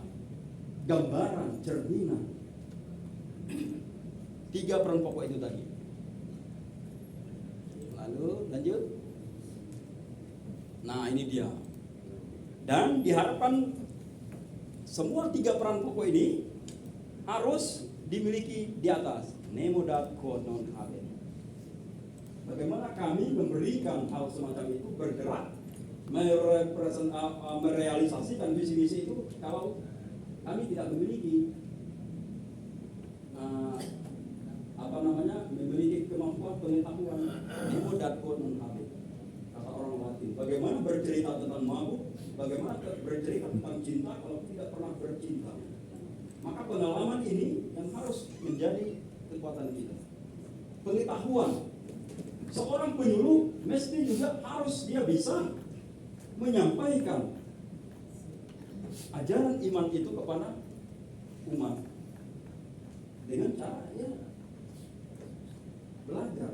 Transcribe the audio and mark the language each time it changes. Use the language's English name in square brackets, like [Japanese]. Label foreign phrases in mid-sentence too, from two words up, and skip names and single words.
[Indonesian] Gambaran, cerminan. 3 peran pokok itu tadi. Lalu lanjut. Nah ini dia. Dan diharapkan semua 3 peran pokok ini harus dimiliki di atas. [Latin] Nemo dat quod non habet. [Indonesian] Bagaimana kami memberikan hal semacam itu bergerak merealisasikan visi misi itu kalau kami tidak memiliki memiliki kemampuan pengetahuan [Latin] nemo dat quod non habet, [Indonesian] kata orang Latin. Bagaimana bercerita tentang mabuk, bagaimana bercerita tentang cinta kalau tidak pernah bercinta. Maka pengalaman ini yang harus menjadi kekuatan kita. Pengetahuan. Seorang penyuluh mesti juga harus dia bisa menyampaikan ajaran iman itu kepada umat dengan cara ya belajar.